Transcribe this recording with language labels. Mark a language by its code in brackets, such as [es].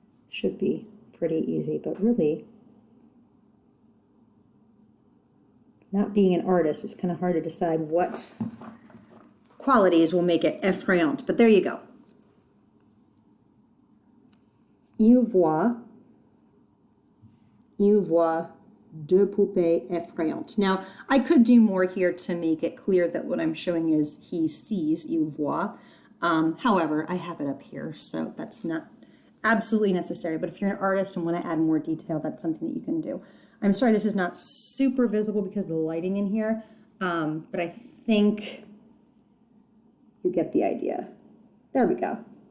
[en] Should be pretty easy, but really, not being an artist, it's kind of hard to decide what qualities will make it effrayant, but there you go. [fr] Il voit deux poupées effrayantes. [en] Now, I could do more here to make it clear that what I'm showing is he sees, [fr] il voit. [en] However, I have it up here, so that's not absolutely necessary. But if you're an artist and want to add more detail, that's something that you can do. I'm sorry this is not super visible because of the lighting in here, but I think you get the idea. There we go.